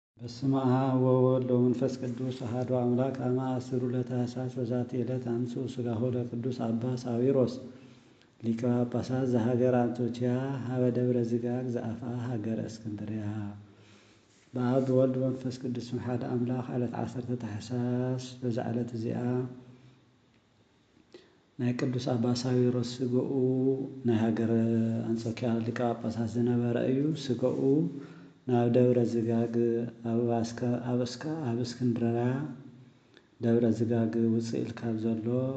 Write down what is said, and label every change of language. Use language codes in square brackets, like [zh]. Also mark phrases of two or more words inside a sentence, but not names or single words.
[gez] በስመ አብ ወወልድ ወመንፈስ ቅዱስ አሐዱ አምላክ አመ አስሩ ለታኅሣሥ በዛቲ ዕለት አንሥኡ ሥጋሁ ለቅዱስ አባ ሳዊሮስ ሊቀ ጳጳሳት ዘሀገረ አንጾኪያ ሀበ ደብረ ዝጋግ ዘአፋ ሀገረ እስክንድርያ። በአብ ወልድ መንፈስ ቅዱስ አሐዱ አምላክ ዕለት 10 ታኅሣሥ በዛ ዕለት እዚኣ [ti] ናይ ቅዱስ አባ ሳዊሮስ ስግኡ ናይ ሃገረ አንጾኪያ ሊቀ ጳጳሳት ዝነበረ እዩ። ስግኡ ናብ ደብረ ዝጋግ ኣብ እስክንድርያ ደብረ ዝጋግ ውፅእ ኢልካ ዘሎ